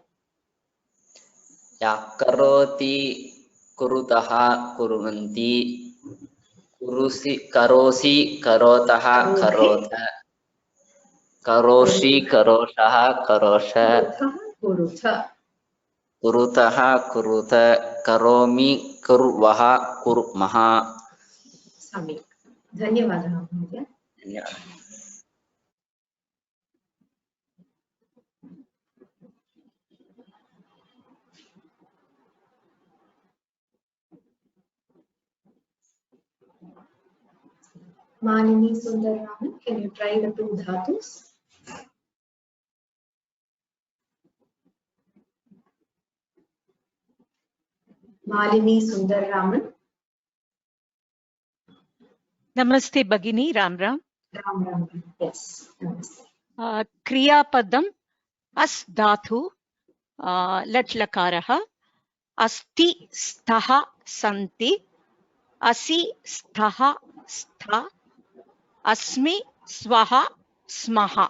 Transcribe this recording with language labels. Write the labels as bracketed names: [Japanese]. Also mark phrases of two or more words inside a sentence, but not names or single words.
[English] Yeah, [Sanskrit] Karoti, Kurutaha, Kuruvanti, Kurusi, Karosi, Karotaha, Karota, Karoshi, Karoshaha, Karosha, Kurutha. Kurutaha, Kuruta, Karomi, Kurvaha, Kurmaha. Samik. Dhanyavadah, Mahodaya. [English] Yeah. Malini Sundararaman, can you try the two dhatus? Malini Sundararaman. [Sanskrit] Namaste Bhagini, Ram Ram. [English] Ram Ram, yes. Namaste. [Sanskrit] Kriya Padam, as dhatu, lat lakaraha, asti sthaha santi, asi sthaha stha, asmi swaha smaha.